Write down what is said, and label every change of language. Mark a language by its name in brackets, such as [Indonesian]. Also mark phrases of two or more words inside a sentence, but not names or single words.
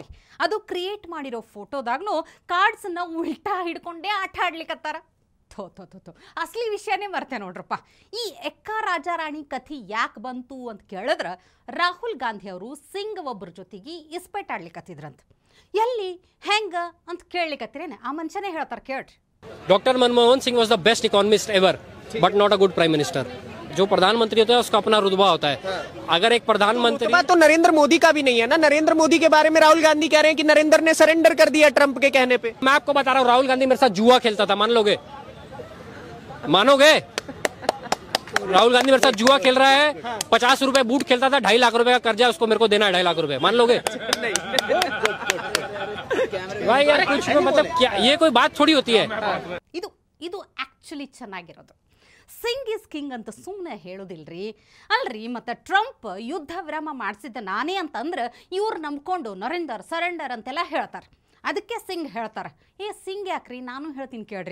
[Kannada] ಅದು ಕ್ರಿಯೇಟ್ ಮಾಡಿರೋ ಫೋಟೋದಾಗೂ ಕಾರ್ಡ್ಸನ್ನು ಉಲ್ಟಾ ಹಿಡ್ಕೊಂಡೇ ಆಟ ಆಡ್ಲಿಕ್ಕತ್ತಾರ. ಥೋ ಅಸಲಿ ವಿಷಯನೇ ಮರ್ತೆ ನೋಡ್ರಪ್ಪ. ಈ ಎಕ್ಕ ರಾಜ ರಾಣಿ ಕಥೆ ಯಾಕೆ ಬಂತು ಅಂತ ಕೇಳಿದ್ರೆ, ರಾಹುಲ್ ಗಾಂಧಿ ಅವರು ಸಿಂಗ್ ಒಬ್ಬರ ಜೊತೆಗೆ ಇಸ್ಪೇಟ್ ಆಡ್ಲಿಕ್ಕತ್ತಿದ್ರಂತ. ಎಲ್ಲಿ ಹೆಂಗ ಅಂತ ಕೇಳಲಿಕ್ಕತ್ತಿರೇನೆ ಆ ಮನುಷ್ಯನೇ ಹೇಳ್ತಾರೆ, ಕೇಳ್ರಿ. [English] Doctor Manmohan Singh was the best economist ever, but not a good prime minister. [Hindi] जो प्रधानमंत्री होता है उसका अपना रुतबा होता है. अगर एक प्रधानमंत्री तो नरेंद्र मोदी का भी नहीं है ना. नरेंद्र मोदी के बारे में राहुल गांधी कह रहे हैं कि नरेंद्र ने सरेंडर कर दिया ट्रंप के कहने पे. मैं आपको बता रहा हूँ, राहुल गांधी मेरे साथ जुआ खेलता था. मान लोगे? मानोगे? राहुल गांधी मेरे साथ जुआ खेल रहा है. 50 रुपए बूट खेलता था, 2.5 लाख रुपए का कर्जा उसको मेरे को देना है 2.5 लाख रुपए. मान लोगे? भाई यार कुछ मतलब क्या, ये कोई बात थोड़ी होती है. [Kannada] ಇದು ಆಕ್ಚುಲಿ ಚೆನ್ನಾಗಿರೋದು. ಸಿಂಗ್ ಇಸ್ ಕಿಂಗ್ ಅಂತ ಸುಮ್ಮನೆ ಹೇಳೋದಿಲ್ರಿ. ಅಲ್ರಿ, ಮತ್ತು ಟ್ರಂಪ್ ಯುದ್ಧ ವಿರಾಮ ಮಾಡಿಸಿದ್ದ ನಾನೇ ಅಂತಂದ್ರೆ ಇವ್ರು ನಂಬ್ಕೊಂಡು ನರೇಂದರ್ ಸರೆಂಡರ್ ಅಂತೆಲ್ಲ ಹೇಳ್ತಾರೆ. ಅದಕ್ಕೆ ಸಿಂಗ್ ಹೇಳ್ತಾರೆ. ಸಿಂಗ್ ಯಾಕ್ರಿ, ನಾನು ಹೇಳ್ತೀನಿ ಕೇಳ್ರಿ.